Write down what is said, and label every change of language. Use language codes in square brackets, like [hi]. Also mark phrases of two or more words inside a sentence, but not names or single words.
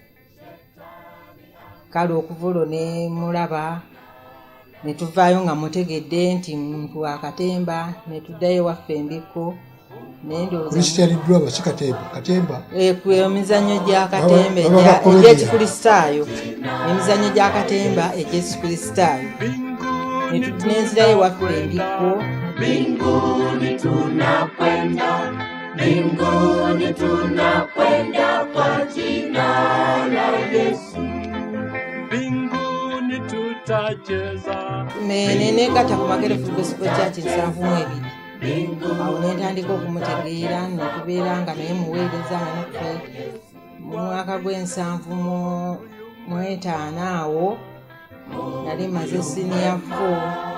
[lg] Kale okuva olwo ne mulaba ne tuvaayo nga mutegedde nti muntu wa katemba, ne tuddayo waffe Embiko. Kulisityaliddwa abakikatemba katemba emizannyo gya katemba egy'ekikristaayo, emizannyo gya katemba egy'ekikristaayo. Nenzirayo waffe Embiko. [sw] Mbinguni tunakwenda, mbinguni tunakwenda kwa jina la Yesu. Mbinguni tutacheza. [lg] Negatta ku Makere Full Gospel Church 7 awo nentandika okumutegeera, ne tubeera nga naye muweereza nga naffe mu mwaka gw'7 awo nali maze senior 4.